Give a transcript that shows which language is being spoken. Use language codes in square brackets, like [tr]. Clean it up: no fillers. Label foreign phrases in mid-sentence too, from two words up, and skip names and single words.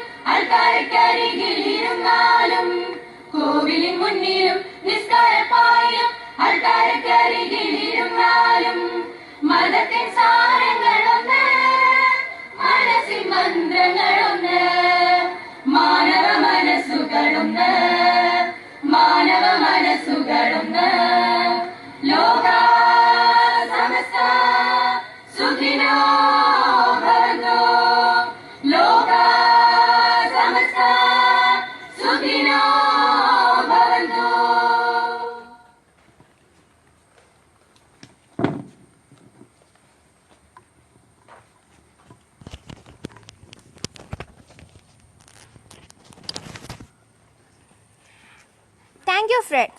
[ml] അൾത്താരക്കരികിലിരുന്നാലും, കോവിലിൻ മുന്നിലും നിസ്കാരപ്പായിലും അൾത്താരക്കരികിലിരുന്നാലും, മതത്തിൻ സാരങ്ങളൊന്ന്, മനസ്സിൻ മന്ത്രങ്ങളൊന്ന്, മാനവ മനസ്സുകളൊന്ന്, മാനവ മനസ്സുകളൊന്ന്. [sa] ലോക സമസ്ത സുഖിനോ ഭവന്തു, ലോക സമസ്ത സുഖിനോ ഭവന്തു. [en] Thank you, friends.